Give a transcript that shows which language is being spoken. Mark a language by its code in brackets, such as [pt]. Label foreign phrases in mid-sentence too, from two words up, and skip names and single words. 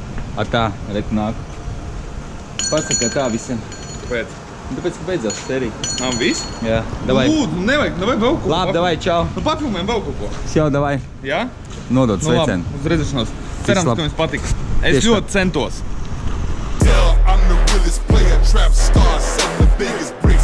[lv] Tā, reku nāk. Pasaka tā visiem. Pēc. Tāpēc, ka beidzās serija. Viss? Jā, davai. Lūdzu, nevajag vēl kaut ko. Labi, davai, čau. Nu, papilmēm vēl kaut ko. Jau, davai. Jā? Nodot Nu, labi, sveicienu. uz redzēšanos. Cerams, labi. ka jums patiks. Es Tieši ļoti centos. [en] Yeah, I'm the realest player, trap star, selling the biggest